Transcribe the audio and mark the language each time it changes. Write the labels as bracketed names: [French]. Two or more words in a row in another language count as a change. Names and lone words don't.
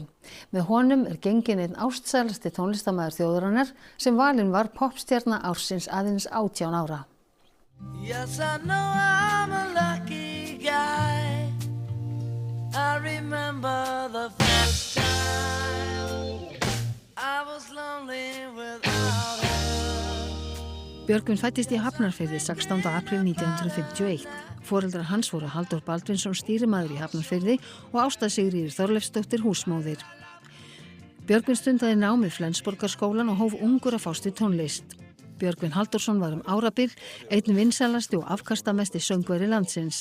[Icelandic] Með honum genginn einn ástsælasti tónlistarmaður þjóðarinnar sem valinn var poppstjarna ársins aðeins 18 ára. [English] Yes, I know I'm a lucky guy. I remember the first time I was lonely without her. [Icelandic] Björgvin fæddist í Hafnarfirði 16. apríl 1951. Foreldrar hans voru Halldór Baldvinsson stýrimaður í Hafnarfirði og Ásta Sigríður Þorleifsdóttir húsmóðir. Björgvin stundaði nám við Flensborgarskólann og hóf ungur að fást við tónlist. Björgvin Halldórsson var árabil einn vinsælasti og afkastamesti söngvari landsins.